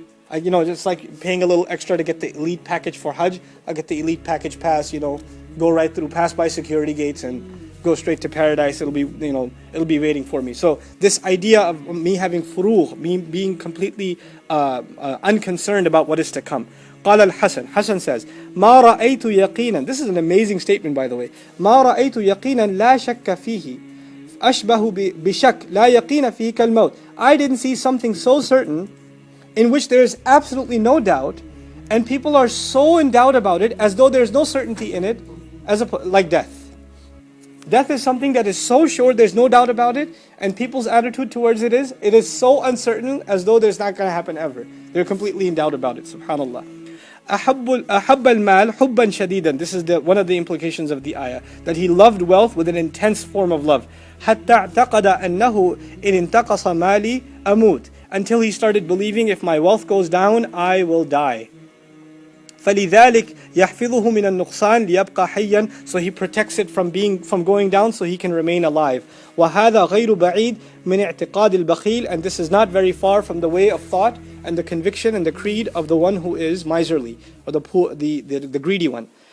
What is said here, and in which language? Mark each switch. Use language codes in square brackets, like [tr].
[en] Just like paying a little extra to get the elite package for Hajj, I get the elite package pass, go right through, pass by security gates and go straight to paradise. It'll be waiting for me. So this idea of me having furuh, me being completely unconcerned about what is to come. [ar] قال الحسن, [en] Hassan says, [ar] ما رأيت يقينا. [en] This is an amazing statement, by the way. [ar] ما رأيت يقينا لا شك فيه أشبه بشك لا يقين فيه كالموت. [en] I didn't see something so certain in which there is absolutely no doubt, and people are so in doubt about it as though there's no certainty in it, like death. Death is something that is so sure, there's no doubt about it, and people's attitude towards it is so uncertain as though there's not going to happen ever. They're completely in doubt about it, subhanallah. [ar] أحب المال حبا شديدا. [en] This is one of the implications of the ayah, that he loved wealth with an intense form of love. [ar] حتى اعتقد أنه إن انتقص مالي أموت. [en] Until he started believing, if my wealth goes down, I will die. [ar] فَلِذَلِكَ يَحْفِظُهُ مِنَ النُّقْصَانِ لِيَبْقَى حَيًّا. [en] So he protects it from going down so he can remain alive. [ar] وَهَذَا غَيْرُ بَعِيدٍ مِنْ اعْتِقَادِ الْبَخِيلِ. [en] And this is not very far from the way of thought and the conviction and the creed of the one who is miserly, or the poor, the greedy one.